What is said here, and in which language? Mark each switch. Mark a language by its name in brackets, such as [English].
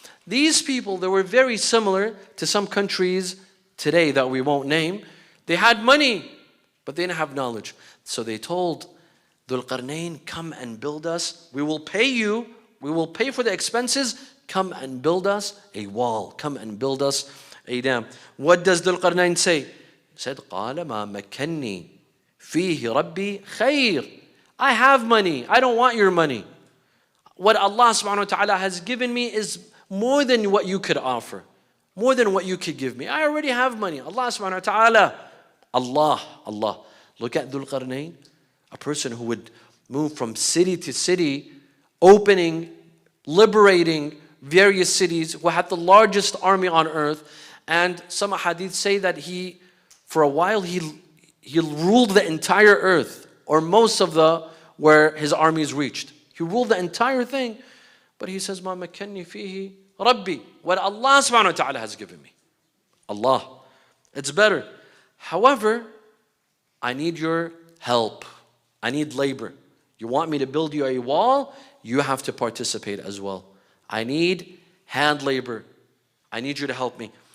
[English] These people, they were very similar to some countries today that we won't name. They had money, but they didn't have knowledge. So they told Dhul-Qarnayn, come and build us. We will pay you. We will pay for the expenses. Come and build us a wall. Come and build us a dam. What does Dhul-Qarnayn say? He said, [Arabic] قَالَ مَا مَكَّنِّي فِيهِ رَبِّي خَيْرٌ. [English] I have money. I don't want your money. What Allah subhanahu wa ta'ala has given me is more than what you could offer. More than what you could give me. I already have money. Allah subhanahu wa ta'ala. Allah. Look at Dhul-Qarnayn, a person who would move from city to city, opening, liberating various cities, who had the largest army on earth. And some hadith say that for a while, he ruled the entire earth, or most of where his armies reached. He ruled the entire thing. But he says, [Arabic] مَا مَكَّنِّي فِيهِ رَبِّي. [English] What Allah subhanahu wa ta'ala has given me. Allah. It's better. However, I need your help. I need labor. You want me to build you a wall? You have to participate as well. I need hand labor. I need you to help me.